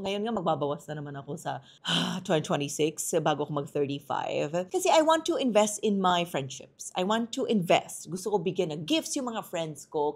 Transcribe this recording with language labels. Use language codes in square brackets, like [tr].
[tl] Ngayon nga magbabawas na naman ako sa 2026 bago ako mag-35. [en] Kasi I want to invest in my friendships. I want to invest. [tl] Gusto ko bigyan ng gifts yung mga friends ko.